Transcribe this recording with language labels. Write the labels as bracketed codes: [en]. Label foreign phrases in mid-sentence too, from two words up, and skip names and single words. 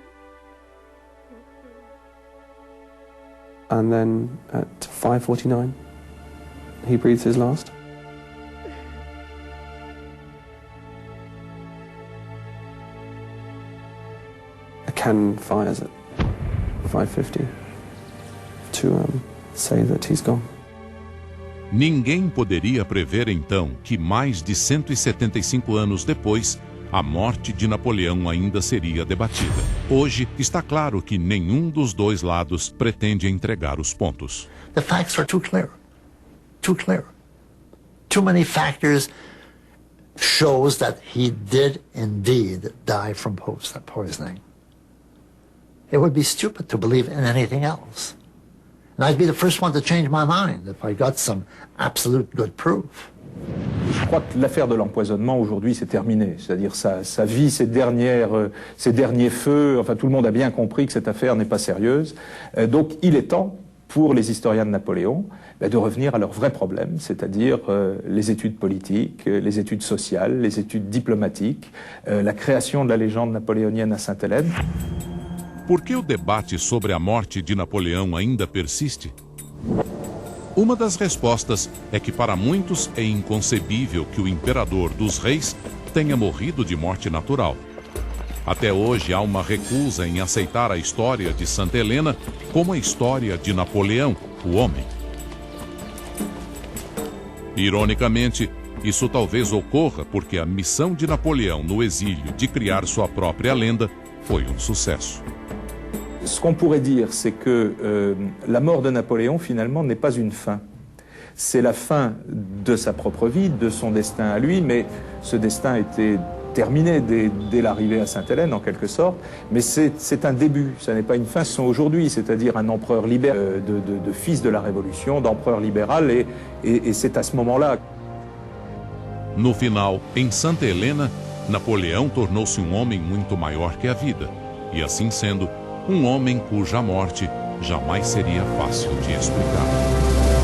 [en] And then at 5:49, he breathes his last. A cannon fires at 5:50 to say that he's gone. [pt] Ninguém poderia prever então que mais de 175 anos depois, a morte de Napoleão ainda seria debatida. Hoje, está claro que nenhum dos dois lados pretende entregar os pontos. [en] The facts are too clear. Too clear. Too many factors shows that he did indeed die from poisoning. It would be stupid to believe in anything else. And I'd be the first one to change my mind if I got some absolute good proof. [fr] Je crois que l'affaire de l'empoisonnement aujourd'hui c'est terminé, c'est-à-dire sa vie, ses derniers feux, enfin tout le monde a bien compris que cette affaire n'est pas sérieuse. Donc il est temps pour les historiens de Napoléon de revenir à leurs vrais problèmes, c'est-à-dire les études politiques, les études sociales, les études diplomatiques, la création de la légende napoléonienne à Sainte-Hélène. [pt] Por que o debate sobre a morte de Napoleão ainda persiste? Uma das respostas é que para muitos é inconcebível que o imperador dos reis tenha morrido de morte natural. Até hoje há uma recusa em aceitar a história de Santa Helena como a história de Napoleão, o homem. Ironicamente, isso talvez ocorra porque a missão de Napoleão no exílio de criar sua própria lenda foi um sucesso. [fr] Ce qu'on pourrait dire, c'est que la mort de Napoléon, finalement, n'est pas une fin. C'est la fin de sa propre vie, de son destin à lui, mais ce destin était terminé dès l'arrivée à Sainte-Hélène, en quelque sorte. Mais c'est un début, ça n'est pas une fin. Ce sont aujourd'hui, c'est-à-dire un empereur libéral, de fils de la Révolution, d'empereur libéral, et c'est à ce moment-là. [pt] No final, em Santa Helena, Napoleão tornou-se um homem muito maior que a vida, e assim sendo, um homem cuja morte jamais seria fácil de explicar.